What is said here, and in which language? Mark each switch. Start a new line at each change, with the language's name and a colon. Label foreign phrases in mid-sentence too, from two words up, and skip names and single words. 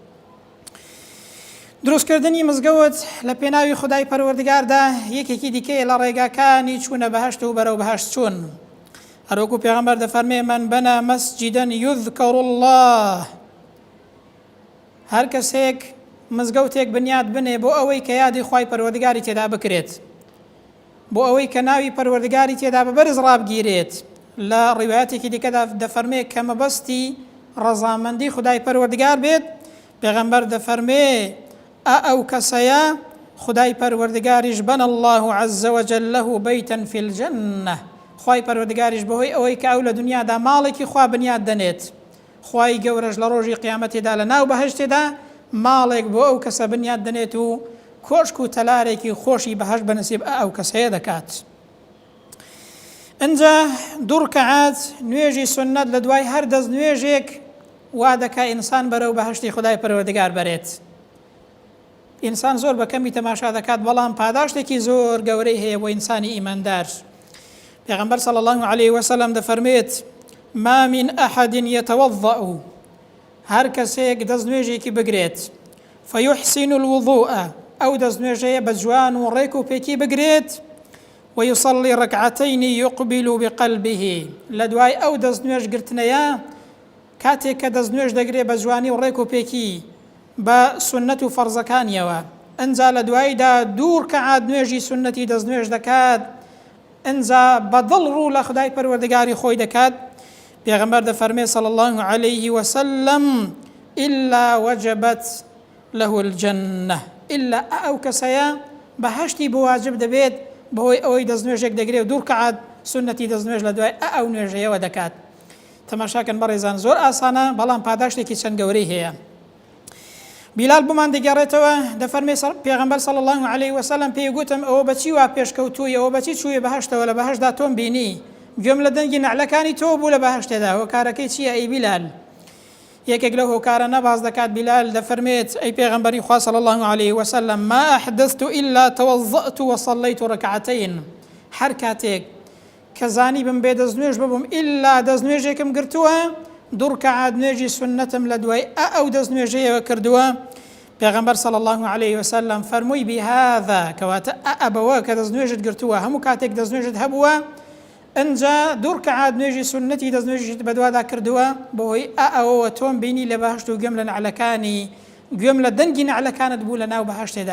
Central Kurdish: دروستکردنی مزگەوت لە پێناوی خودای پەروەردگاردا یەکێکی دیکەیە لە ڕێگاکانی چوونە بەهەشت و بەرەو بەهەشت چوون هەروەکو پێغەمبەر دەفەرمێ
Arabic: من بەنا مەسجیدەن یوذکەڕ الله
Central Kurdish: هەر کەسێک مزگەوتێک بنیاد بنێ بۆ ئەوەی کە یادی خوای پەروەردگاری تێدا بکرێت، بۆ ئەوەی کە ناوی پەروەردگاری تێدا بەبەرز ڕابگیرێت. لە ڕیوایەتێکی دیکەدا دەفەرمێ کە مەبەستی ڕەزامەندی خدای پەروەردگار بێت، پێغەمبەر دەفەرمێ ئەو کەسەیە خدای پەروەردگاریش
Arabic: بەنە الله عز وجل له بەیتەن فی الجەنە،
Central Kurdish: خوای پەروەردگاریش بەهۆی ئەوەی کە ئەو لە دنیادا ماڵێکی خوا بنیاد دەنێت، خوای گەورەش لە ڕۆژی قیامەتێدا لە ناو بەهەشتێدا ماڵێک بۆ ئەو کەسە بنیاد دەنێت و کۆشک و تەلارێکی خۆشی بەهەشت بەنسیب ئەو کەسەیە دەکات. ئەنجا دوو ڕکەعات نوێژی سنەت لە دوای هەر دەست نوێژێک وا دەکا ئینسان بەرەو بەهەشتی خدای پەروەردگار بەرێت. ئینسان زۆر بەکەمی تەماشا دەکات، بەڵام پاداشتێکی زۆر گەورەی هەیە بۆ ئینسانی ئیماندار.
Arabic: پێغەمبەر صلی الله عليه وسلم دەفەرمێت ما من أحد يتوضأ،
Central Kurdish: هەر کەسێک دەست نوێژێکی بگرێت،
Arabic: فيحسن الوضوء،
Central Kurdish: ئەو دەست نوێژەیە بە جوان و ڕێک و پێکی بگرێت،
Arabic: ويصلي ركعتين يقبل بقلبه،
Central Kurdish: لە دوای ئەو دەست نوێژ گرتنەیە کاتێک کە دەست نوێژ دەگرێت بە جوانی و ڕێک و پێکی بە سنەت و فەرزەکانیەوە، ئەنجا لە دواییدا دوو ڕکەعات نوێژی سنەتی دەست نوێژ دەکات، ئەنجا بەدڵ ڕوو لە خدای پەروەردگاری خۆی دەکات. پێغەمبەر دەفەرمێ
Arabic: صلی الله عليه وسلم إلا وجبت له الجنة،
Central Kurdish: إلا ئەو کەسەیە بەهەشتی بۆ واجب دەبێت بەهۆی ئەوەی دەست نوێژێک دەگرێت و دوو ڕکەعات سنەتی دەست نوێژ لە دوای ئەو نوێژەیەوە دەکات. تەماشاکەن بەڕێزان، زۆر ئاسانە بەڵام پاداشتێکی چەند گەورەی هەیە. بیلال بمان دەگەڕێتەوە، دەفەرمێ پێغەمبەر
Arabic: صلی الله عليه وسلم
Central Kurdish: پێی گوتم ئەوە بەچی وا پێشکەوتووی، ئەوە بەچی چوویە بەهەشتەوە، لە بەهەشتدا تۆم بینی، گوێم لە دەنگی نەعلەکانی تۆ بوو لە بەهەشتێدا، هۆکارەکەی چییە ئەی بیلال؟ یەکێک لەو هۆکارانە باز دەکات بیلال، دەفەرمێت ئەی پێغەمبەری خوا
Arabic: صلی الله عليه وسلم ما أحدثت إلا توضأت وصليت ركعتين،
Central Kurdish: هەر کاتێک کە زانی بم بێ دەست نوێژ ببووم ئیلا دەست نوێژێکم گرتووە، دوو ڕکەعات نوێژی سنەتم لە دوای ئەو دەست نوێژەیەوە کردووە. پێغەمبەر
Arabic: صلی الله عليه وسلم
Central Kurdish: فەرمووی بهذا، کەواتە ئەبەوە کە دەست نوێژت گرتووە هەموو کاتێک دەست نوێژت هەبووە، ئەنجا دوو ڕکەعات نوێژی سنەتی دەست نوێژیت بەدوادا کردووە، بەهۆی ئەوەوە تۆم بینی لە بەهەشت و گوێم لە نەعلەکانی، گوێم لە دەنگی نەعلەکانت بوو لە ناو بەهەشتێدا.